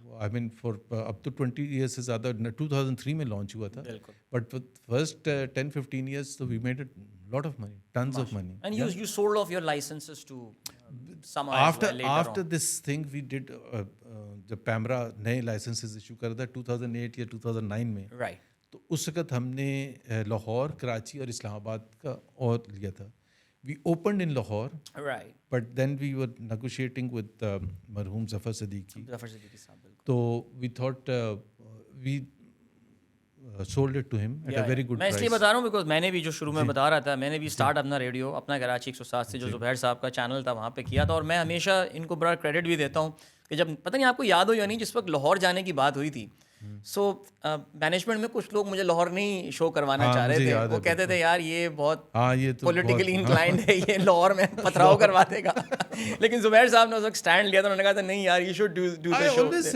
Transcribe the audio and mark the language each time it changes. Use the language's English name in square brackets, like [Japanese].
[English] I mean for up to 20 years [Urdu] سے زیادہ, 2003 میں لانچ ہوا تھا, [English] but for first 10-15 years so we made a lot of money, tons of money. And you sold off your licenses to some after this thing we did [Urdu] جب پیمرا نئے licences issue کر رہا تھا 2008 یا 2009 میں, تو اس وقت ہم نے لاہور, کراچی اور اسلام آباد کا اور لیا تھا. [English] We opened in Lahore, right, but then we were negotiating with marhoom Zafar Siddiqui. So we thought we sold it to him at a very good price. [Urdu] میں اس لیے بتا رہا ہوں بیکاز میں نے بھی جو شروع میں بتا رہا تھا, میں نے بھی اسٹارٹ اپنا ریڈیو اپنا کراچی 107 سے جو زبیر صاحب کا چینل تھا وہاں پہ کیا تھا, اور میں ہمیشہ ان کو بڑا کریڈٹ بھی دیتا ہوں کہ جب پتہ نہیں آپ کو یاد ہو یا نہیں, جس وقت لاہور جانے کی بات ہوئی تھی, سو مینجمنٹ میں کچھ لوگ مجھے لاہور نہیں شو کروانا چاہ رہے تھے, وہ کہتے تھے یار یہ بہت پولیٹیکلی انکلائنڈ ہے, یہ لاہور میں پتھراؤ کروا دے گا, لیکن زبیر صاحب نے اس وقت اسٹینڈ لیا تھا, انہوں نے کہا تھا نہیں یار [English] You should do the show.